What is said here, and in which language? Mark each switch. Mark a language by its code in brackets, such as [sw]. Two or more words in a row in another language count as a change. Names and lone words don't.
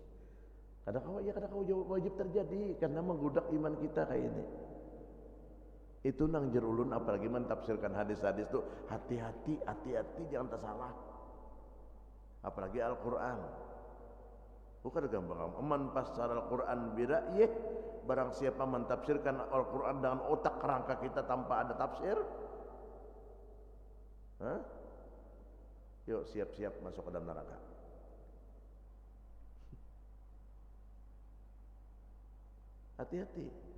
[id] Kadang kau wajib terjadi karena menggodak iman kita kayak ini. [bjn] Itu nang jer ulun apalagi mentafsirkan hadis-hadis tuh hati-hati jangan tersalah. [id] Apalagi Al-Qur'an. Bukan gampang. [ar] من فسر القرآن برأيه, [id] barang siapa mentafsirkan Al-Qur'an dengan otak kerangka kita tanpa ada tafsir, yuk siap-siap masuk ke dalam neraka. Hati-hati.